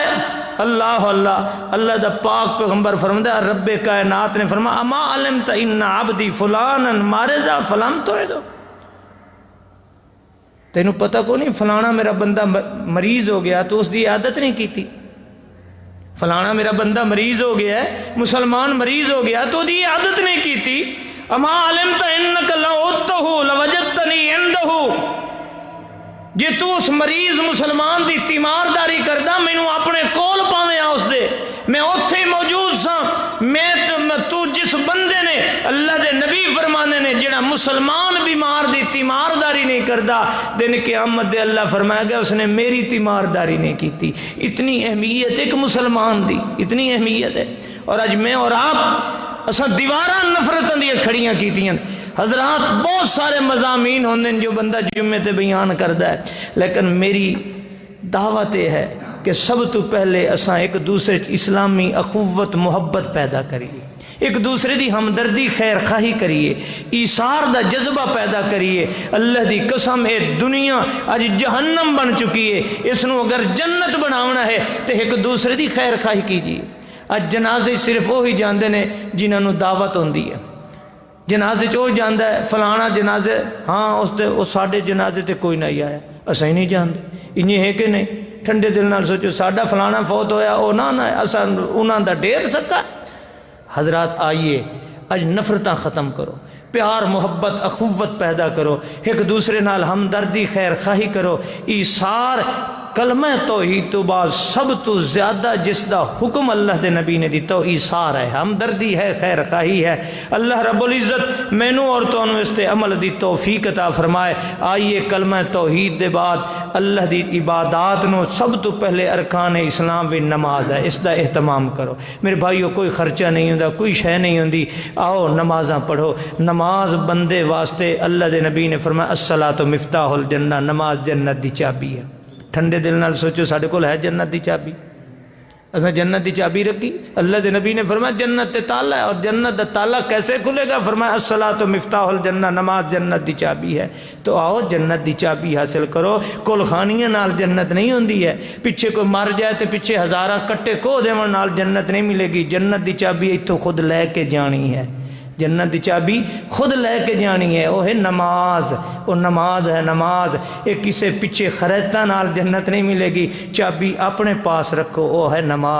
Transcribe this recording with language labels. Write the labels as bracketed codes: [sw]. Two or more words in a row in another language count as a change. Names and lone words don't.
[pa] اللہ اللہ اللہ دا پاک پیغمبر فرماتا ہے، رب کائنات نے فرمایا [ar] اما علمت ان عبدی فلانا مارضا فلم توعدو، [pa] تینوں پتہ کو نہیں فلانا میرا بندہ مریض ہو گیا تو اس دی عادت نہیں کیتی، فلانا میرا بندہ مریض ہو گیا ہے، مسلمان مریض ہو گیا تو دی عادت نہیں کیتی۔ [ar] اما علمت انک لو لوجدتنی عندہ، [pa] جے تو اس مریض مسلمان دی تیمارداری کردا مینوں اپنے کول پاویں اس دے، میں اوتھے موجود ساں۔ تو جس بندے نے اللہ دے نبی فرمانے نے جڑا مسلمان بیمار دی تیمارداری نہیں کردا، دن قیامت دے اللہ فرمائے گا اس نے میری تیمارداری نہیں کیتی۔ اتنی اہمیت ایک مسلمان دی، اتنی اہمیت ہے۔ اور اج میں اور آپ اساں دیواراں نفرتاں دی کھڑیاں کیتیاں۔ حضرات بہت سارے مضامین ہوندے جو بندہ جمعے تے بیان کردا ہے، لیکن میری دعوت یہ ہے کہ سب تو پہلے اساں ایک دوسرے اسلامی اخوت محبت پیدا کریے، ایک دوسرے دی ہمدردی خیر خواہی کریے، ایثار دا جذبہ پیدا کریے۔ اللہ دی قسم اے دنیا اج جہنم بن چکی ہے، اس نو اگر جنت بناونا ہے تو ایک دوسرے دی خیر خواہی کیجیے۔ اج جنازے صرف وہی جاندے نے جنہاں نو دعوت ہوندی ہے، جنازے چو جاندہ ہے فلانا جنازے، ہاں اس ساڈے جنازے تے کوئی نہیں آیا، اسا ہی نہیں جاندے، انہیں ہے کہ نہیں؟ ٹھنڈے دل نال سوچو ساڈا فلانا فوت ہویا او نہ اسا انہاں دا ڈیر سکا۔ حضرات آئیے اج نفرتاں ختم کرو، پیار محبت اخوت پیدا کرو، ایک دوسرے نال ہمدردی خیر خواہی کرو، ایثار کلمہ توحید تو بعد سب تو زیادہ جس دا حکم اللہ دے نبی نے دیتا ایثار ہے، ہمدردی ہے، خیر خواہی ہے۔ اللہ رب العزت مینوں اور تانوں اس تے عمل دی توفیق عطا فرمائے۔ آئیے کلمہ توحید دے بعد اللہ دی عبادات نو سب تو پہلے ارکان اسلام بھی نماز ہے، اس دا اہتمام کرو میرے بھائیو۔ کوئی خرچہ نہیں ہوندا، کوئی شے نہیں ہوندی، آؤ نمازاں پڑھو۔ نماز بندے واسطے اللہ دے نبی نے فرمایا [ar] الصلاۃ مفتاح الجنہ، [pa] نماز جنت دی چابی ہے۔ ٹھنڈے دل نال سوچو ساڈے کول ہے جنت دی چابی، اساں جنت دی چابی رکھی؟ اللہ دے نبی نے فرمایا جنت تے تالا ہے، اور جنت دا تالا کیسے کھلے گا؟ فرمایا [ar] الصلاۃ مفتاح الجنہ، [pa] نماز جنت دی چابی ہے۔ تو آؤ جنت دی چابی حاصل کرو۔ کل خانیاں نال جنت نہیں ہوندی ہے، پیچھے کوئی مر جائے تو پیچھے ہزاراں کٹے کو دیون نال جنت نہیں ملے گی۔ جنت دی چابی ایتھوں خود لے کے جانی ہے، جنت دی چابی خود لے کے جانی ہے، وہ ہے نماز۔ وہ نماز ہے، نماز ایک کسے پیچھے خریدتا نال جنت نہیں ملے گی، چابی اپنے پاس رکھو، وہ ہے نماز۔